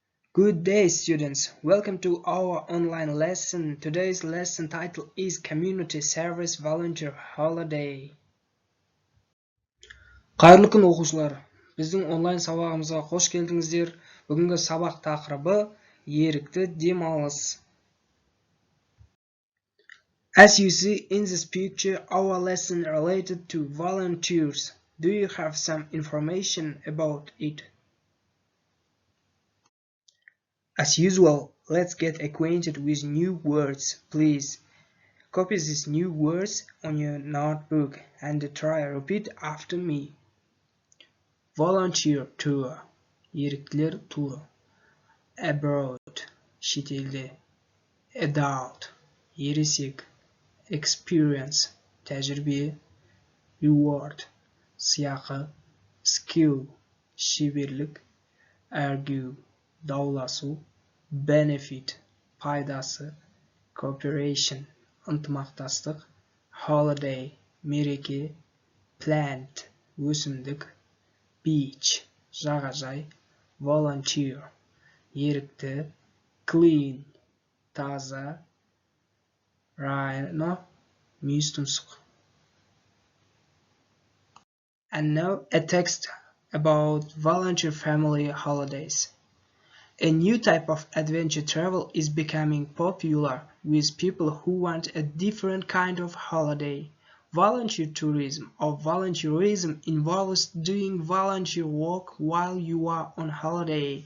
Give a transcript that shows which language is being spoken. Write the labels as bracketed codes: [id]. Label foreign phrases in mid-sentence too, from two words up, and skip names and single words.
[en] Good day, students. Welcome to our online lesson. Today's lesson title is Community Service Volunteer Holiday. [kk] Қайырлы күн оқушылар. Біздің онлайн сабағымызға қош келдіңіздер. Бүгінгі сабақ тақырыбы ерікті демалыс. [en] As you see in this picture, our lesson related to volunteers. Do you have some information about it? As usual, let's get acquainted with new words, please. Copy these new words on your notebook and try repeat after me. Volunteer tour, [kk] еріктілер туры. [en] Abroad, шетелде. Adult, ересек. Experience, тәжірибе. Reward, сыйақы. Skill, шеберлік. Argue, дауласу. Benefit, пайдасы. Cooperation, ынтымақтастық. Holiday, мереке. Plant, өсімдік. Beach, жағажай. Volunteer, ерікті. Clean, таза. Rhino, мүйіз тұмсық. And now a text about volunteer family holidays. A new type of adventure travel is becoming popular with people who want a different kind of holiday. Volunteer tourism or volunteerism involves doing volunteer work while you are on holiday.